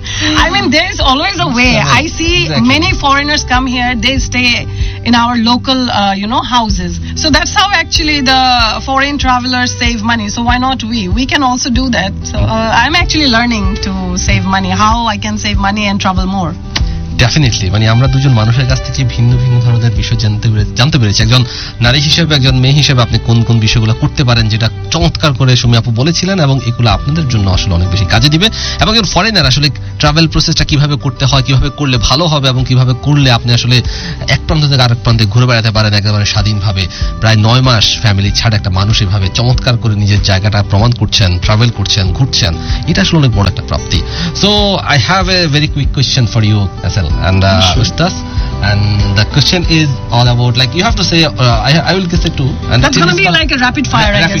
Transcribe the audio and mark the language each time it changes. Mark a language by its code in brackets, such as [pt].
[en] I mean, there is always a way. I see many foreigners come here, they stay in our local houses. So that's how actually the foreign travelers save money. So why not we can also do that. So I'm actually learning to save money, how I can save money and travel more. [bn] Definitely মানে আমরা দুজন মানুষের কাছ থেকে ভিন্ন ভিন্ন ধরনের বিষয় জানতে পেরেছি, একজন নারী হিসেবে একজন মেয়ে হিসেবে আপনি কোন কোন বিষয়গুলো করতে পারেন যেটা চমৎকার করে সুমি আপু বলেছিলেন এবং এগুলো আপনাদের জন্য আসলে অনেক বেশি কাজে দিবে। এবং একজন ফরেনার আসলে ট্রাভেল প্রসেসটা কিভাবে করতে হয়, কিভাবে করলে ভালো হবে এবং কিভাবে করলে আপনি আসলে এক প্রান্ত থেকে আরেক প্রান্তে ঘুরে বেড়াতে পারেন একেবারে স্বাধীনভাবে, প্রায় নয় মাস ফ্যামিলি ছাড়া একটা মানুষ এভাবে চমৎকার করে নিজের জায়গাটা প্রমাণ করছেন, ট্রাভেল করছেন, ঘুরছেন, এটা আসলে অনেক বড় একটা প্রাপ্তি। [en] So I have a very quick question for you SL and উস্তাস, and the question is all about like you have to say I will guess it too and that's going to be like a rapid fire.